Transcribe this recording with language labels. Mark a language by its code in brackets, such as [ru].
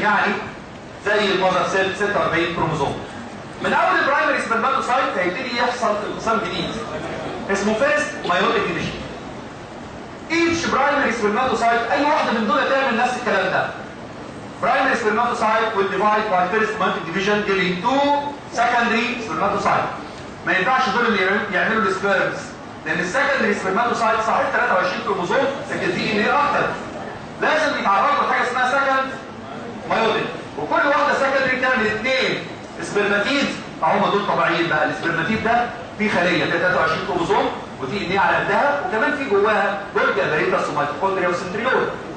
[ar] يعني زي المذر سيل 46 كروموزوم. من اول البرايمري سبرماتوسايت هيبتدي يحصل انقسام جديد اسمه فيرست مايوتيك ديفيجن. ايتش برايمري سبرماتوسايت اي واحده من دول تعمل نفس الكلام ده. [en] Primary spermatocyte will divide by first meiotic division giving 2 secondary spermatocyte. [ar] ما ينفعش دول اللي يعملوا السبيرمز، لان السكندري سبرماتوسايت صحيح 23 كروموزوم لكن دي ان ايه اكتر. لازم يتعرضوا لحاجه اسمها سكند مايوتيك، وكل واحده سكندري تعمل 2 سبرماتيد. هم دول طبيعيين بقى. السبرماتيد ده فيه خليه فيها 23 كروموزوم ودي ان ايه على قدها، وكمان في جواها جولجي ابيريتس وميتوكوندريا وسنتريول.